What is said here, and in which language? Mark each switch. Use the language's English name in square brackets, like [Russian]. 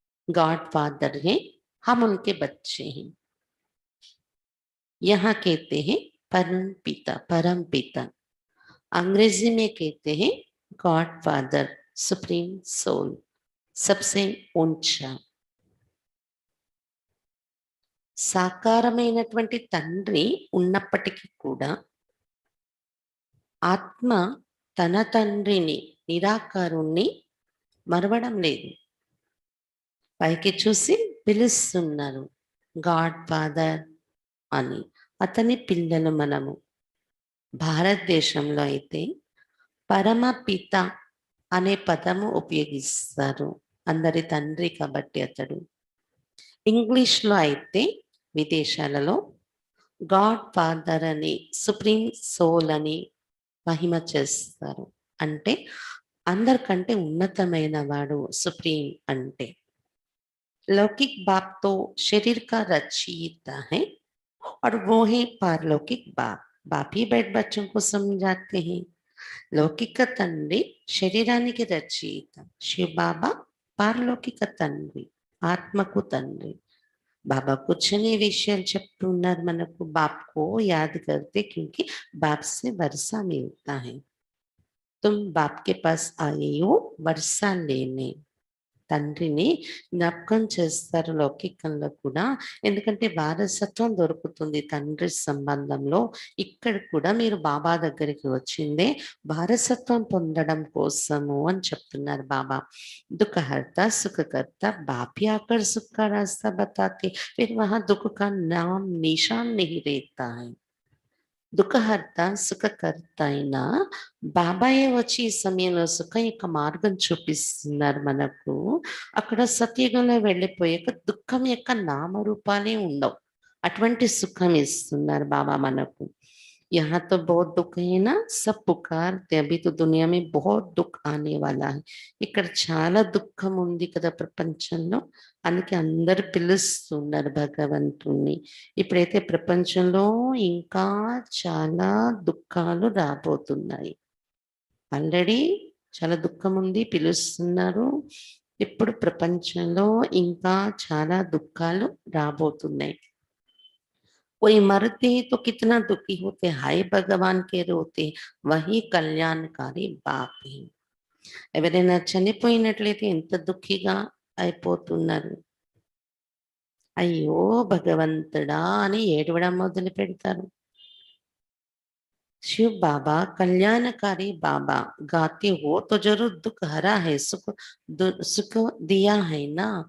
[Hindi] God father है, हम उनके बच्चे हैं. यहाँ कहते हैं परम पिता, परम पिता. अंग्रेजी में कहते हैं गॉड फादर, सुप्रीम सोल, सबसे ऊंचा. [Telugu] సాకారమైనటువంటి తండ్రి ఉన్నప్పటికీ కూడా ఆత్మ తన తండ్రిని, నిరాకారుణ్ణి మరవడం లేదు. పైకి చూసి పిలుస్తున్నారు గాడ్ ఫాదర్ అని. అతని పిల్లలు మనము. భారతదేశంలో అయితే పరమ పిత అనే పదము ఉపయోగిస్తారు, అందరి తండ్రి కాబట్టి అతడు. ఇంగ్లీష్లో అయితే విదేశాలలో గాడ్ ఫాదర్ అని, సుప్రీం సోల్ అని మహిమ చేస్తారు. అంటే అందరికంటే ఉన్నతమైన వాడు సుప్రీం అంటే. [Hindi] लौकिक बाप तो शरीर का रचयिता है और वो है पारलौकिक बाप. बाप ही बैठ बच्चों को समझाते हैं। [Telugu] లౌకిక తండ్రి శరీరానికి రచయిత, శివ బాబా పారలౌకిక తండ్రి, ఆత్మకు తండ్రి. [Hindi] बाबा कुछ नहीं विषय [Telugu] చెప్తున్నారు మనకు. [Hindi] बाप को याद करते क्योंकि बाप से वर्षा मिलता है. तुम बाप के पास आए हो वर्षा लेने. [Telugu] తండ్రిని జ్ఞాపకం చేస్తారు లౌకికంలో కూడా. ఎందుకంటే వారసత్వం దొరుకుతుంది తండ్రి సంబంధంలో. ఇక్కడ కూడా మీరు బాబా దగ్గరికి వచ్చిందే వారసత్వం పొందడం కోసము అని చెప్తున్నారు బాబా. [Hindi] दुखहर्ता सुखकर्ता बाप ही आकर सुख का रास्ता बताते, फिर वहां दुख का नाम निशान नहीं रहता है. [Telugu] దుఃఖహర్త సుఖకర్త అయిన బాబాయే వచ్చి ఈ సమయంలో సుఖం యొక్క మార్గం చూపిస్తున్నారు మనకు. అక్కడ సత్యుగంలో వెళ్ళిపోయాక దుఃఖం యొక్క నామరూపాలే ఉండవు. అటువంటి సుఖం ఇస్తున్నారు బాబా మనకు. [Hindi] यहाँ तो बहुत दुख है ना, सब पुकारते अभी तो दुनिया में बहुत दुख आने वाला है. [Telugu] ఇక్కడ చాలా దుఃఖం ఉంది కదా ప్రపంచంలో, అందుకే అందరు పిలుస్తున్నారు భగవంతుణ్ణి. ఇప్పుడైతే ప్రపంచంలో ఇంకా చాలా దుఃఖాలు రాబోతున్నాయి. ఆల్రెడీ చాలా దుఃఖం ఉంది, పిలుస్తున్నారు. ఇప్పుడు ప్రపంచంలో ఇంకా చాలా దుఃఖాలు రాబోతున్నాయి. [Hindi] कोई मरते तो कितना दुखी होते, हाय भगवान के रोते, वही कल्याणकारी बाप है. [Telugu] ఎవరైనా చనిపోయినట్లయితే ఎంత దుఃఖిగా అయిపోతున్నారు. అయ్యో భగవంతుడా అని ఏడవడం మొదలు పెడతారు. [Hindi] शिव बाबा कल्याणकारी बाबा गाते हो तो जरूर दुख हरा है, सुख दिया है ना.